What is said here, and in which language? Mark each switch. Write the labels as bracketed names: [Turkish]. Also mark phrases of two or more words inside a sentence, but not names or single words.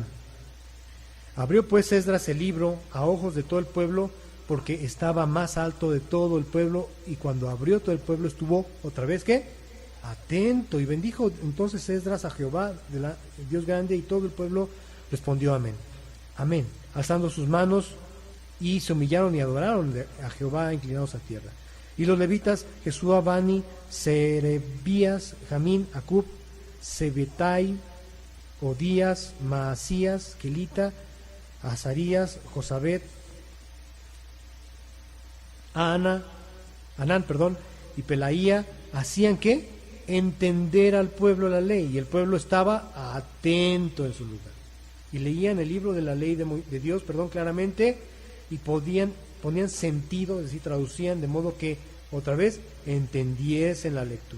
[Spanish] Abrió pues Esdras el libro a ojos de todo el pueblo, porque estaba más alto de todo el pueblo, y cuando abrió todo el pueblo estuvo otra vez, ¿qué? Atento. Y bendijo entonces Esdras a Jehová, el Dios grande, y todo el pueblo respondió amén. Amén, alzando sus manos, y se humillaron y adoraron a Jehová inclinados a tierra. Y los levitas, Jesúa, Bani, Serebías, Jamín, Acub, Sebetai, Odías, Maasías, Kelita, Azarías, Josabet, Anán, y Pelaía, hacían ¿qué? Entender al pueblo la ley, y el pueblo estaba atento en su lugar. Y leían el libro de la ley de Dios, claramente, y ponían sentido, es decir, traducían de modo que, otra vez, entendiesen la lectura.